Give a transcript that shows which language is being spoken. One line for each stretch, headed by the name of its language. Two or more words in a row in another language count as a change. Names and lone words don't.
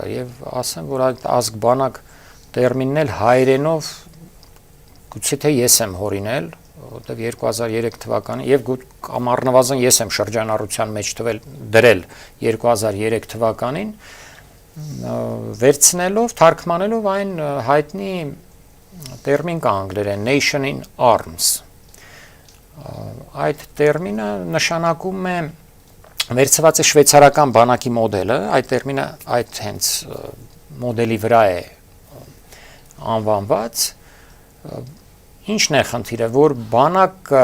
Armenian: եւ ասեմ, որ այդ ազգ բանակ տերմինն էլ հայերենով գուցե թե ես եմ հորինել, որտեղ 2003 թվականին եւ ամառնվազն ես եմ շրջանառության մեջ դրել 2003 թվականին վերցնելով, թարգմանելով այն հայտնի տերմին կա անգլերեն
English: nation in arms։
Armenian: Այդ տերմինը նշանակում է վերցված է շվեյցարական բանակի մոդելը, այդ տերմինը այդ հենց մոդելի վրա է անվանված։ Ինչն է խնդիրը, որ բանակը